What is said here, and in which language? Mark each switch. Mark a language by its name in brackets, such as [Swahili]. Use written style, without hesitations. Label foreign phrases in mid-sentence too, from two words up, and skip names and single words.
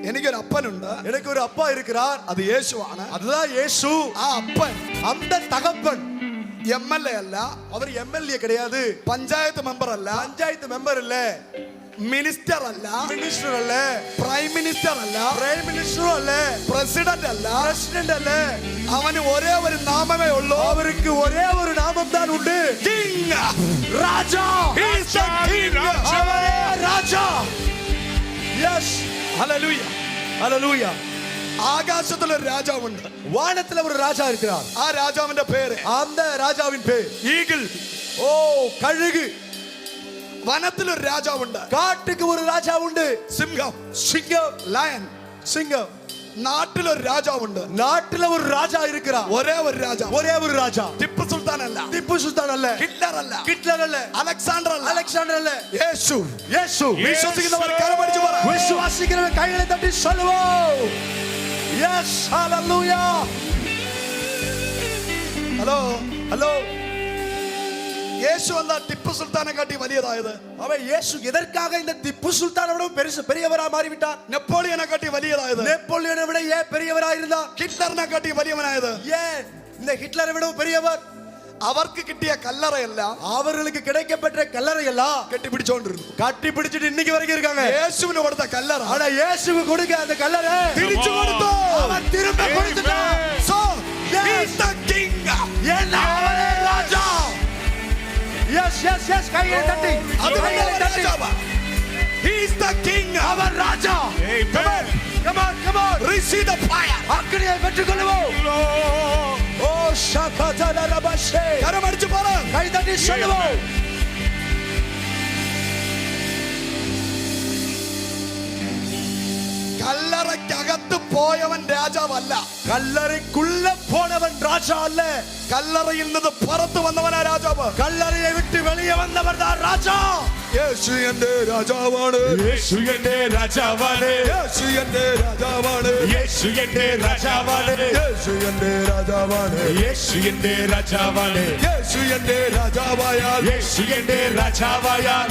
[Malayalam] എനിക്കൊരു അപ്പനുണ്ട്. [Tamil] എനിക്കൊരു அப்பா இருக்கிறார். [Malayalam] അത് യേശുവാണ്. [Tamil] அதுதான் இயேசு. [Malayalam] ആ അപ്പൻ [Tamil] அந்த தகப்பன் [Malayalam] MLA അല്ല, [Tamil] அவர் MLA கிடையாது, [Malayalam] പഞ്ചായത്ത് മെമ്പർ അല്ല, [Tamil] பஞ்சாயத்து மெம்பர் இல்ல, [Malayalam] മിനിസ്റ്റർ അല്ല, [Tamil] மினிஸ்டர் அல்ல, [Malayalam] പ്രൈം മിനിസ്റ്റർ അല്ല, [Tamil] பிரைம் மினிஸ்டரும் அல்ல, [Malayalam] പ്രസിഡന്റ് അല്ല, [Tamil] பிரசிடென்ட் அல்ல. [Malayalam] അവന് ഒരേ ഒരു നാമമേ ഉള്ളൂ. [Tamil] அவருக்கு ஒரே ஒரு நாமம் தான் உண்டு. [Malayalam] കിങ്, [Tamil] ராஜா. [English] He is the king. [Tamil] அவரே ராஜா. எஸ், [Malayalam] ഹല്ലേലൂയ. [Tamil] ஹalleluya. [Malayalam] ആകാശത്തിൽ ഒരു രാജാവുണ്ട്. [Tamil] வானத்துல ஒரு ராஜா இருக்கிறார். [Malayalam] ആ രാജാവിന്റെ പേര് [Tamil] அந்த ராஜாவின் பேர் [Malayalam] ഈഗിൾ. [Tamil] ஓ, கழுகு. [Malayalam] വനത്തിൽ ഒരു രാജാവുണ്ട്. [Tamil] காட்டுக்கு ஒரு ராஜா உண்டு. [Malayalam] സിംഹം, [Tamil] சிங்கம், [Malayalam] ലയൺ. [Tamil] சிங்கம். [Malayalam] നാട്ടിലൊരു രാജാവുണ്ട്. [Tamil] நாட்டுல ஒரு ராஜா இருக்கிறார். [Malayalam] ഒരേ ഒരു രാജാവ്. [Tamil] ஒரே ஒரு ராஜா. [Malayalam] ടിപ്പു സുൽത്താൻ അല്ല, [Tamil] திப்பு சுல்தான் அல்ல, [Malayalam] ഹിറ്റ്ലർ അല്ല, [Tamil] ஹிட்லர் அல்ல, [Malayalam] അലക്സാണ്ടർ അല്ല, [Tamil] அலெக்சாண்டர் அல்ல, [Malayalam] യേശു. [Tamil] இயேசு. [Malayalam] വിശ്വസിക്കുന്നവർ കരമടിച്ചു പറ. [Tamil] விசுவாசிக்கிறவன் கைகளை தட்டி சொல்லுவோம். எஸ், ஹalleluya. [Malayalam] ഹലോ, [Tamil] ஹலோ. [Malayalam] യേശു അല്ല ടിപ്പു സുൽത്താനെ കാട്ടി വലിയതായത്. [Tamil] அவன் இயேசு எதற்காக இந்த திப்பு சுல்தானை விட பெரியவரா மாறிவிட்டார்? [Malayalam] നെപ്പോളിയനെ കാട്ടി വലിയതായത്. [Tamil] நெப்போலியனை விட ஏன் பெரியவரா இருந்தார்? [Malayalam] ഹിറ്റ്ലറിനെ കാട്ടി വലിയവനായത്. [Tamil] ஏன் இந்த ஹிட்லரை விட பெரியவர்? [Malayalam] അവർക്ക് കിട്ടിയ കല്ലറയെല്ലാം [Tamil] அவர்களுக்கு கிடைக்கப்பட்ட கல்லறை எல்லாம் [Malayalam] കെട്ടിപ്പിടിച്ചോണ്ടിരുന്നു. [Tamil] கட்டி பிடிச்சிட்டு இன்னைக்கு வரைக்கும் இருக்காங்க. [Malayalam] യേശുവിന് കൊടുത്ത കല്ലറ [Tamil] ஆனா இயேசுக்கு கொடுக்க அந்த கல்லறை [Malayalam] തിരിച്ചു കൊടുത്തു. [Tamil] அவன் திரும்ப கொடுத்துட்டான். [English] So, he is the king. [Tamil] ஏன்னா அவரே ராஜா. [English] yes, yes, yes, [Tamil] கைகளை தட்டி, கைகளை தட்டி. [English] He is the king. [Tamil] அவன் ராஜா. [English] Come on, come on, come on. Receive the fire. [Tamil] அக்கினியை பெற்றுக்கொள்வோம். ஓ ஷகதல ரபஷே. [Malayalam] കരമടിച്ചു പറ. [Tamil] கை தட்டி சொல்லுவோம். [Malayalam] കല്ലറയ്ക്കകത്ത് പോയവൻ രാജാവല്ല, [Tamil] கல்லறைக்குள்ள போனவன் ராஜா அல்ல, [Malayalam] കല്ലറയിൽ നിന്ന് പുറത്തു വന്നവനാ രാജാവ്. [Tamil] கல்லறையை விட்டு வெளியே வந்தவர் தான் ராஜா. [Malayalam] യേശു എന്റെ രാജാവാണ്, യേശു എന്റെ രാജാവാണ്, യേശു എന്റെ രാജാവാണ്, യേശു എന്റെ രാജാവാണ്, യേശു എന്റെ രാജാവാണ്, യേശു എന്റെ രാജാവാണ്, യേശു എന്റെ രാജാവായാൽ യേശു എന്റെ രാജാവായാൽ